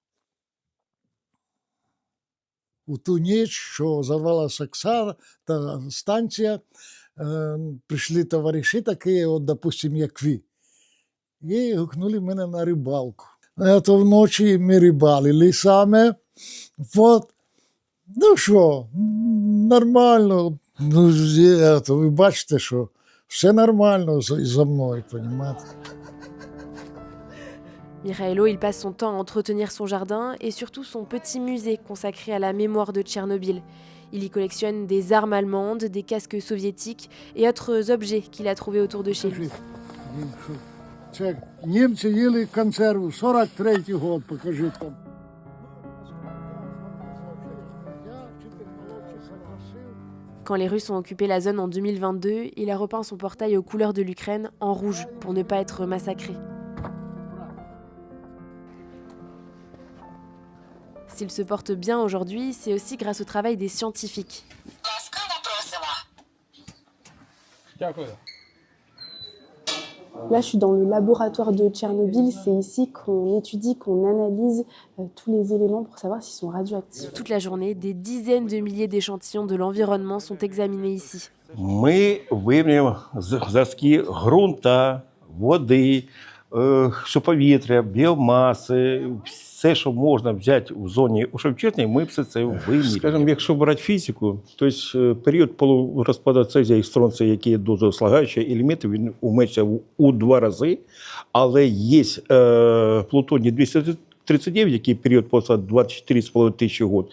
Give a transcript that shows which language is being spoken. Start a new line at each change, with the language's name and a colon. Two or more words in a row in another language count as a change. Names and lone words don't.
Ukrainian: У ту ніч, що зарвалася та станція, прийшли товариші такі, от, допустим, як ви, і гукнули мене на рибалку. То вночі ми рибалили саме. От. Ну що, нормально. Ну, ви бачите, що все нормально за мною, розумієте?
French: Mikhailo, il passe son temps à entretenir son jardin et surtout son petit musée consacré à la mémoire de Tchernobyl. Il y collectionne des armes allemandes, des casques soviétiques et autres objets qu'il a trouvés autour de chez lui.
Ukrainian: Це німці їли консерву, 43-й год, покажи там.
French: Quand les Russes ont occupé la zone en 2022, il a repeint son portail aux couleurs de l'Ukraine en rouge pour ne pas être massacré. S'il se porte bien aujourd'hui, c'est aussi grâce au travail des scientifiques. Là, je suis dans le laboratoire de Tchernobyl. C'est ici qu'on étudie, qu'on analyse tous les éléments pour savoir s'ils sont radioactifs. Toute la journée, des dizaines de milliers d'échantillons de l'environnement sont examinés ici.
Ukrainian: Ми вимірюємо зразки ґрунта, води, повітря, біомаси, все, що можна взяти в зоні Шевченка, ми все це вимірюємо. Скажімо, якщо брати фізику, то період полурозпаду цезія і стронція, які є дуже слагаючі елементи, він уменшився у 2 рази, але є плутоній 239, який період після 24,5 тисячі років.